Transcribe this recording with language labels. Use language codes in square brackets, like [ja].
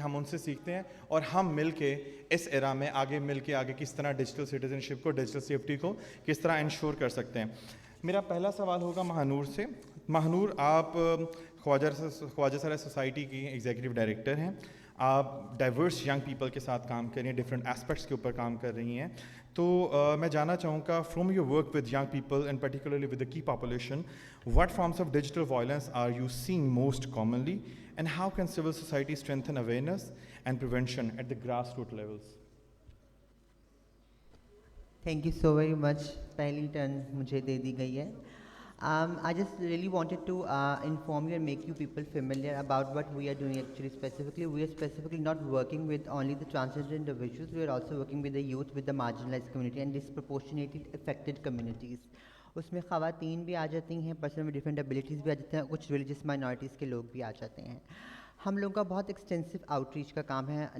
[ur] ہم ان سے سیکھتے ہیں اور ہم مل کے اس ایرا میں مل کے آگے کس طرح ڈیجیٹل سٹیزن شپ کو, ڈیجیٹل سیفٹی کو کس طرح انشور کر سکتے ہیں. میرا پہلا سوال ہوگا مہانور سے. مہانور, آپ خواجہ سرا سوسائٹی کی ایگزیکٹو ڈائریکٹر ہیں. آپ ڈائیورس ینگ پیپل کے ساتھ کام کر رہی ہیں, ڈفرینٹ اسپیکٹس کے اوپر کام کر رہی ہیں. تو میں جاننا چاہوں گا [en] From your work with young people and particularly with the key population, what forms of digital violence are you seeing most commonly, and how can civil society strengthen awareness and prevention at the grassroots levels? Thank you so very much. [ur] پہلی turn مجھے دے دی گئی ہے. [en] I just really wanted to inform you and make you people familiar about what we are doing actually specifically. We are specifically not working with only the transgender individuals, we are also working with the youth, with the marginalized community and disproportionately affected communities. [ur] اس میں خواتین بھی آ جاتی ہیں, person [en] with different abilities [ur] بھی آ جاتے ہیں, کچھ religious minorities کے لوگ بھی آ جاتے ہیں. ہم لوگوں کا بہت ایکسٹینسو آؤٹ ریچ کا کام ہے.